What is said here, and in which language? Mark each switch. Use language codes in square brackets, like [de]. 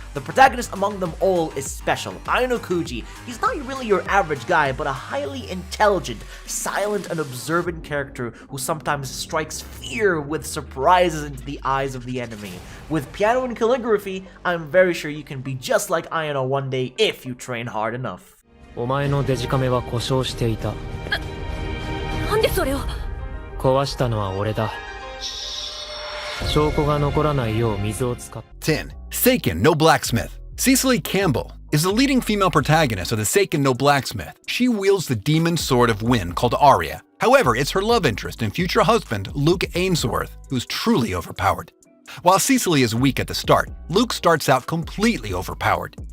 [en] The protagonist among them all is special, Aino Kuji. He's not really your average guy, but a highly intelligent, silent, and observant character who sometimes strikes fear with surprises into the eyes of the enemy. With piano and calligraphy, I'm very sure you can be just like Aino one day if you train hard enough. [ja] お前のデジカメは故障していた。なんでそれを。壊したのは俺だ。証拠が残らないよう水を使っ。 [en] 10. Seiken no Blacksmith. Cecily Campbell is the leading female protagonist of the Seiken no Blacksmith. She wields the demon sword of wind called Arya. However, it's her love interest and future husband, Luke Ainsworth, who's truly overpowered. While Cecily is weak at the start, Luke starts out completely overpowered.